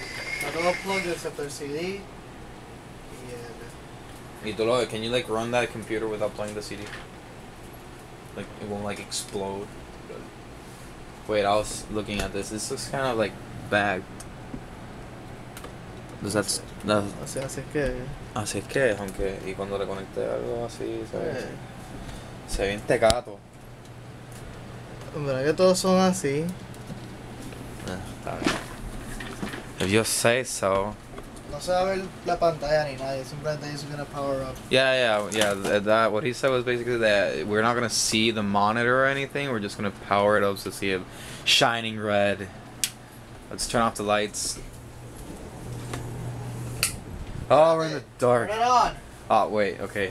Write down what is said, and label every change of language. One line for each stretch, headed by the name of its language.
Spanish: Está todo plug excepto el CD. Y tú lo,
English: can you like run that computer without playing the CD? Like it won't like explode. Wait, I was looking at this. This looks kind of like bagged. Does that? No.
Spanish: Así es que. Así es que, aunque y cuando le conecté algo así se ve bien tecato. En verdad que todos son así. Está bien.
English: If you say so.
Spanish: No se va a ver la pantalla ni nada. Simplemente es
English: gonna power up. Yeah. That what he said was basically that we're not gonna see the monitor or anything. We're just gonna power it up to see it shining red. Let's turn off the lights. Oh, we're in the dark. Turn it on. Oh wait, okay,